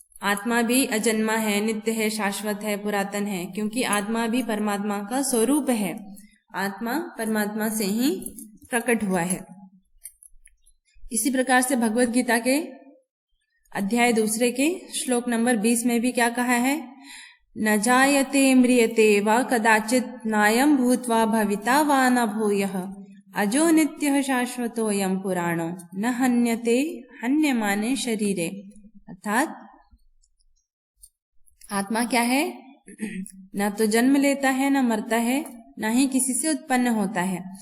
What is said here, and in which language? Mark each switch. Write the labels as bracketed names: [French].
[Hindi] आत्मा भी अजन्मा है, नित्य है, शाश्वत है, पुरातन है, क्योंकि आत्मा भी परमात्मा का स्वरूप है। आत्मा परमात्मा से ही प्रकट हुआ है। इसी प्रकार से भगवत गीता के अध्याय 2 के श्लोक नंबर 20 में भी क्या कहा है? [Sanskrit] न जायते म्रियते वा कदाचित नायं भूत्वा भविता वा न भूयः अजो नित्यः शाश्वतोऽयं पुराणो न हन्यते हन्यमाने शरीरे। [Hindi] अर्थात आत्मा क्या है? न तो जन्म लेता है, न मरता है, न ही किसी से उत्पन्न होता है।